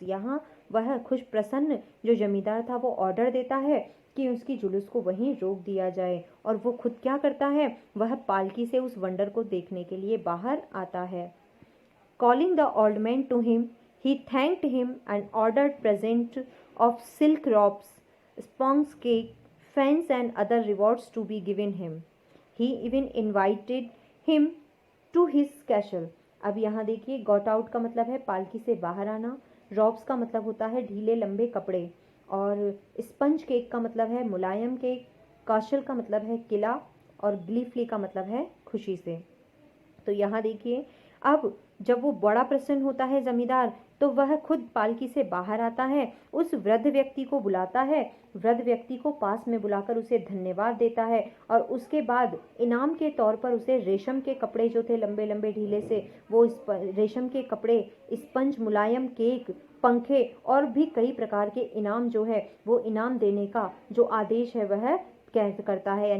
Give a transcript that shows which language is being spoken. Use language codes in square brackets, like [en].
[hi] यहाँ वह खुश प्रसन्न जो जमींदार था वो ऑर्डर देता है कि उसकी जुलूस को वहीं रोक दिया जाए, और वो खुद क्या करता है, वह पालकी से उस वंडर को देखने के लिए बाहर आता है। [en] Calling the old man to him, he thanked him and ordered present of silk robes, sponge cake, fans and other rewards to be given him. He even invited him to his castle। [hi] अब यहाँ देखिए got out का मतलब है पालकी से बाहर आना, रॉब्स का मतलब होता है ढीले लंबे कपड़े, और स्पंज केक का मतलब है मुलायम केक, काशल का मतलब है किला, और ग्लीफली का मतलब है खुशी से। तो यहाँ देखिए अब जब वो बड़ा प्रसन्न होता है जमींदार, तो वह खुद पालकी से बाहर आता है, उस वृद्ध व्यक्ति को बुलाता है, वृद्ध व्यक्ति को पास में बुलाकर उसे धन्यवाद देता है, और उसके बाद इनाम के तौर पर उसे रेशम के कपड़े जो थे लंबे लंबे ढीले से, वो रेशम के कपड़े, स्पंज, मुलायम केक, पंखे और भी कई प्रकार के इनाम जो है वो इनाम देने का जो आदेश है वह करता है।